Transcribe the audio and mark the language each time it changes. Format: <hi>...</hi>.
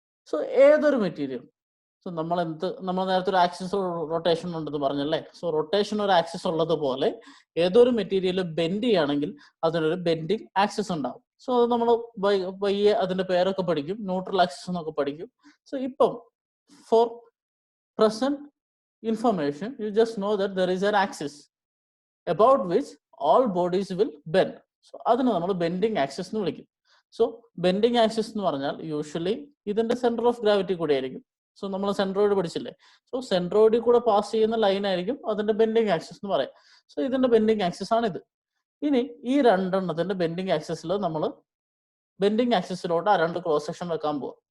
<ml>So ഏതൊരു material, so നമ്മൾ നേരത്തെ ഒരു ആക്സിസ് റൊട്ടേഷൻ ഉണ്ടെന്ന് പറഞ്ഞല്ലേ? സോ റൊട്ടേഷൻ ഒരു ആക്സിസ് ഉള്ളതുപോലെ ഏതൊരു മെറ്റീരിയൽ ബെൻഡ് ചെയ്യുകയാണെങ്കിൽ അതിനൊരു ബെൻഡിങ് ആക്സിസ് ഉണ്ടാവും. സോ അത് നമ്മൾ പയ്യെ അതിന്റെ പേരൊക്കെ പഠിക്കും, ന്യൂട്രൽ ആക്സിസ് എന്നൊക്കെ പഠിക്കും. സോ ഇപ്പം</ml> <en>For present information, you just know that there is an axis about which all bodies will bend.</en> <ml>So അതിനെ നമ്മൾ ബെൻഡിങ് ആക്സിസ് എന്ന് വിളിക്കും. സോ ബെൻഡിങ് ആക്സിസ് എന്ന് പറഞ്ഞാൽ യൂഷ്വലി ഇതിന്റെ സെന്റർ ഓഫ് ഗ്രാവിറ്റി കൂടെ ആയിരിക്കും. സോ നമ്മൾ സെൻട്രോയിഡ് പഠിച്ചില്ലേ? സോ സെൻട്രോയിഡിൽ കൂടെ പാസ് ചെയ്യുന്ന ലൈൻ ആയിരിക്കും അതിന്റെ ബെൻഡിങ് ആക്സിസ് എന്ന് പറയാം. സോ ഇതിന്റെ ബെൻഡിങ് ആക്സിസ് ആണ് ഇത്. ഇനി ഈ രണ്ടെണ്ണത്തിന്റെ ബെൻഡിങ് ആക്സിസിൽ നമ്മൾ ബെൻഡിങ് ആക്സിസിലോട്ട് ആ രണ്ട് ക്രോസ് സെക്ഷൻ വെക്കാൻ പോവാം.</ml>